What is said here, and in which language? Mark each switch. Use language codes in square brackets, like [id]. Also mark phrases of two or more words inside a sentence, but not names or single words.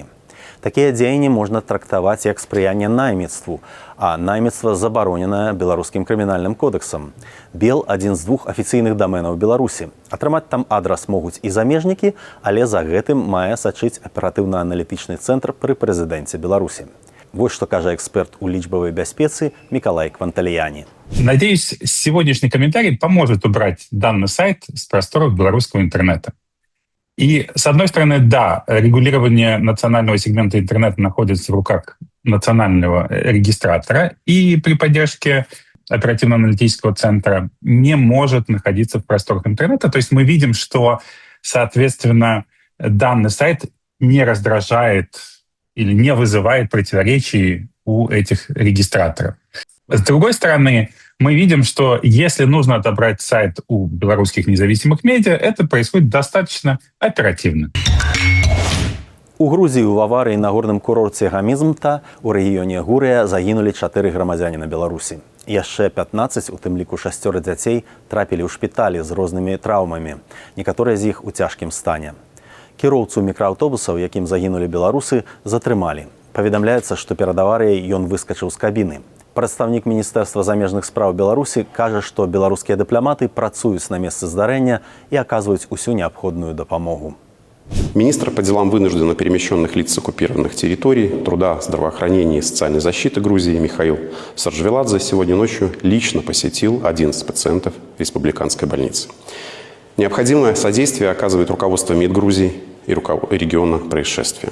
[be] Такія дзеянні можна трактаваць як спрыянне найміцтву, а найміцтва забароненае беларускім крымінальным кодэксам. «Бел» – адзін з 2 афіцыйных даменаў Беларусі. Атрымаць там адрас могуць і замежнікі, але за гэтым мае сачыць аператыўна-аналітычны цэнтр пры прэзідэнце Беларусі. [ru] Вот что [be] кажа эксперт у лічбавой бяспецы Миколай Кванталияни. [ru] Надеюсь, сегодняшний комментарий поможет убрать данный сайт с просторов белорусского интернета. И, с одной стороны, да, регулирование национального сегмента интернета находится в руках национального регистратора и при поддержке оперативно-аналитического центра не может находиться в просторах интернета. То есть мы видим, что, соответственно, данный сайт не раздражает или не вызывает противоречий у этих регистраторов. С другой стороны, мы видим, что если нужно отобрать сайт у белорусских независимых медиа, это происходит достаточно оперативно. [be] У Грузіі ў аварыі на горным курорце Гамізмта у рэгіёне Гурыя загінулі 4 грамадзяніна Беларусі. Яшчэ 15, у тым ліку 6 дзяцей, трапілі ў шпіталі з рознымі траўмамі. Некаторыя з іх у цяжкім стане. Кіроўцу мікрааўтобусаў, якім загінулі беларусы, затрымалі. Паведамляецца, што перад аварыяй ён выскачыў з кабіны. Прадстаўнік Міністэрства замежных спраў Беларусі кажа, што беларускія дыпламаты працуюць на месцы здарэння і аказваюць усю неабходную дапамогу. [ru] Министр по делам вынужденно перемещенных лиц с оккупированных территорий, труда, здравоохранения и социальной защиты Грузии Михаил Саржвеладзе сегодня ночью лично посетил 11 пациентов республиканской больницы. Необходимое содействие оказывает руководство МИД Грузии и региона происшествия.